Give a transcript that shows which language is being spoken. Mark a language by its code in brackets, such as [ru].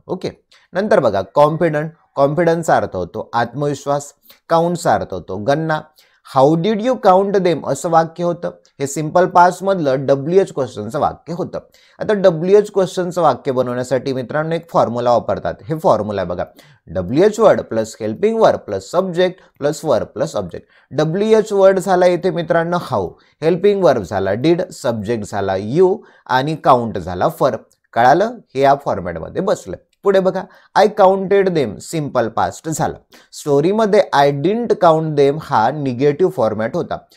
[mr] Okay, नंतर बघा confident, कॉन्फिडन्सचा अर्थ होतो आत्मविश्वास. काउंटचा अर्थ होतो गणना. [en] how did you count them [mr] असं वाक्य होतं, हे सिंपल पास्ट मधलं WH क्वेश्चनचं वाक्य होतं. आता WH क्वेश्चनचं वाक्य बनवण्यासाठी मित्रांनो एक फॉर्म्युला वापरतात. हे फॉर्म्युला बघा, WH word plus helping word plus subject plus verb plus object. WH word झाला इथे मित्रांनो हाऊ, हेल्पिंग वर्ब झाला डिड, सब्जेक्ट झाला यू, आणि काउंट झाला फर. कळालं, हे या फॉर्मॅटमध्ये बसलं. पुढे बघा, [en] I counted them, [mr] simple past झाला. स्टोरीमध्ये [en] I didn't count them [mr] हा निगेटिव्ह फॉर्मॅट होता.